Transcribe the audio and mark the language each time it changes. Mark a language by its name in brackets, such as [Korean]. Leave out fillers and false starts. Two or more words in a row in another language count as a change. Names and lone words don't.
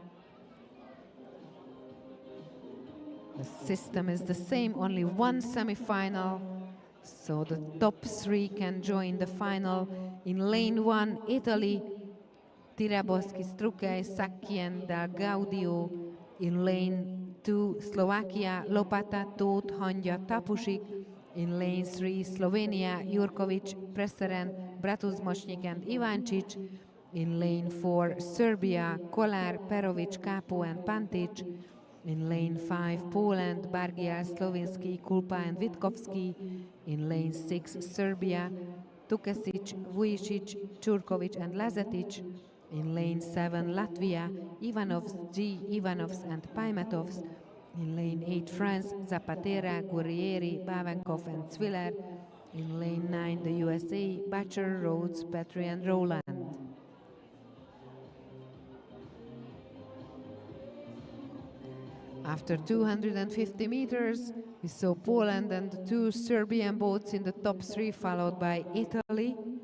[English] The system is the same, only one semi-final, so the top 3 can join the final. In lane 1, Italy, Tiraboschi, Strukai, Sakkien, Del Gaudio. In lane 2, Slovakia, Lopata, Tóth, Hangya, Tapusik. In lane 3, Slovenia, Jurkovic, Preseren, Bratuzmosnyik and Ivancic. In lane 4, Serbia, Kolar, Perovic, Capo and Pantic. In lane 5, Poland, Bargiel, Slovinski, Kulpa and Witkowski. In lane 6, Serbia, Tukasic, Vujicic, Čurkovic and Lazetic. In lane 7, Latvia, Ivanovs, Ivanovs and Paimatovs. In lane 8, France, Zapatera, Guerrieri, Bavenkov and Zwiller. In lane 9, the USA, Butcher, Rhodes, Petri and Roland. After 250 meters, we saw Poland and the 2 Serbian boats in the top 3, followed by Italy.